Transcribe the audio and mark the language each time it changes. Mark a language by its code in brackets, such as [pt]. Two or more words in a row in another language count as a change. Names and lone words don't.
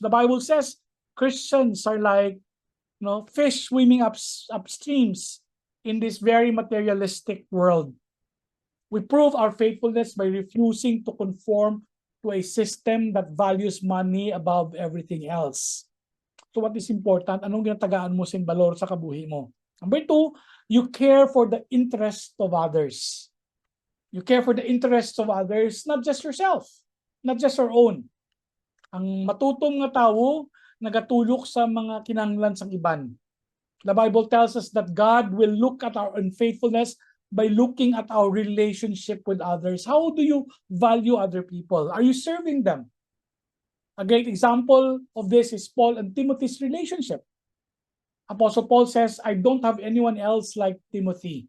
[en] The Bible says Christians are like, fish swimming upstreams in this very materialistic world. We prove our faithfulness by refusing to conform to a system that values money above everything else. So what is important? [hil] Anong ginatagaan mo sing balor sa kabuhi mo? [en] Number 2, you care for the interests of others. You care for the interests of others, not just yourself, not just your own. [hil] Ang matutom nga tawo, nagatulok sa mga kinahanglan sang iban. [en] The Bible tells us that God will look at our unfaithfulness by looking at our relationship with others. How do you value other people? Are you serving them? A great example of this is Paul and Timothy's relationship. Apostle Paul says, "I don't have anyone else like Timothy."